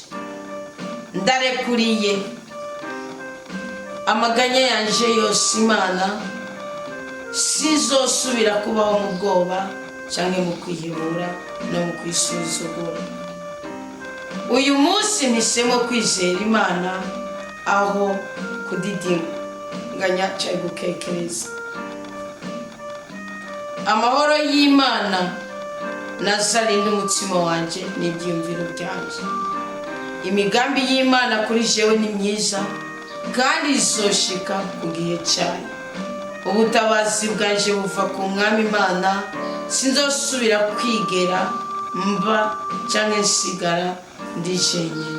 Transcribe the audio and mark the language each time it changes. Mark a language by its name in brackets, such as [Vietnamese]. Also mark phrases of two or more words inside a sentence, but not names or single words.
[Rundi] ndarekuriye amaganya yanje yose Imana, sizosubira kubaho mu bwoba cyangwa mu kwihebura no mu kwisuzugura. uyu munsi mpisemo kwizera Imana aho kudidinganya cyangwa gukekereza. amahoro y'Imana nazarinde umutima wanje n'ibyumviro byanje. imigambi y'Imana kuri jewe ni myiza kandi izoshika ku gihe cyayo. ubutabazi bwanje buva ku Mwami Imana, sinzosubira kwigera mba cyangwa nsigara ndi jenyine.